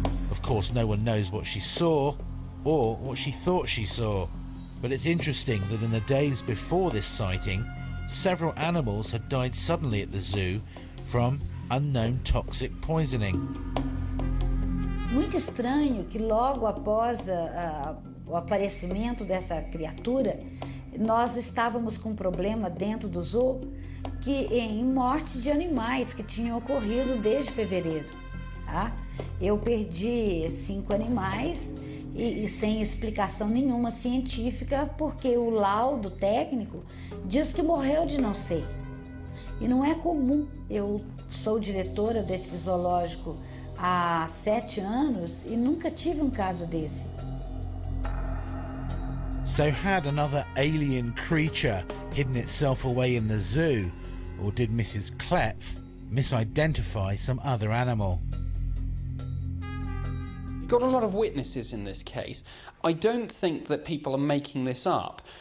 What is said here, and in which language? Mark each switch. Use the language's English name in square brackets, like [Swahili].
[English] Of course, no one knows what she saw or what she thought she saw. But it's interesting that in the days before this sighting, several animals had died suddenly at the zoo from unknown toxic poisoning. [Portuguese] Muito estranho que logo após o aparecimento dessa criatura, nós estávamos com um problema dentro do zoo em morte de animais que tinham ocorrido desde fevereiro. Tá? Eu perdi 5 animais e sem explicação nenhuma científica, porque o laudo técnico diz que morreu de não sei. E não é comum. Eu sou diretora desse zoológico há 7 anos e nunca tive um caso desse. [English] So had another alien creature hidden itself away in the zoo, or did Mrs. Klepf misidentify some other animal? You've got a lot of witnesses in this case. I don't think that people are making this up.